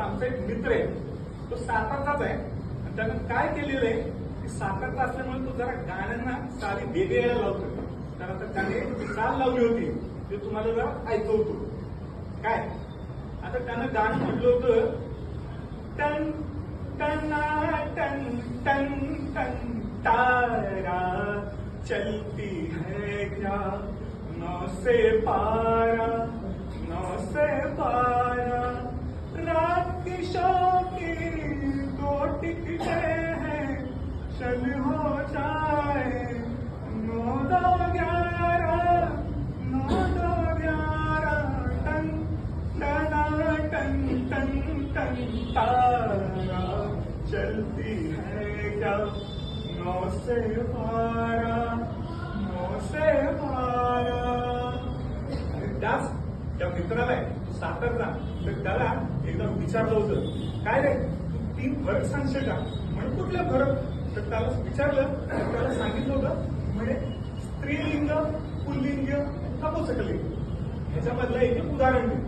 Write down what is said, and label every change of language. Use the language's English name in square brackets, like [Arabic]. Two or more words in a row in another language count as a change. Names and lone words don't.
[Marathi] आमचा एक मित्र आहे, तो सातारचाच आहे. आणि त्यानं काय केलेलं आहे की सातारचा असल्यामुळे तो जरा गाण्यांना सारी वेगळी यायला लावतो. तर आता त्याने चाल लावली होती ते तुम्हाला जरा ऐकवतो. काय आता त्यानं गाणं म्हटलं होतं, [Hindi] टन टना टन टन टन तारा चलती है क्या नौ से पारा, नौ से पारा, रात की शो की 2 टिकटें हैं, चल हो जाए 9 2 11, 9 2 11, टन टना टन टन टन तारा चलती है क्या 9 से 12, 9 से 12. [Marathi] आणि त्याच त्या मित्राला आहे सातारचा, तर त्याला एकदा विचारलं होतं, काय रे तू 3 फरक सांगशील का? म्हणजे कुठले फरक? तर त्याला विचारलं, त्याला सांगितलं होतं म्हणजे स्त्रीलिंग, पुल्लिंग, नपुंसकलिंग ह्याच्यामधलं एक उदाहरण दे.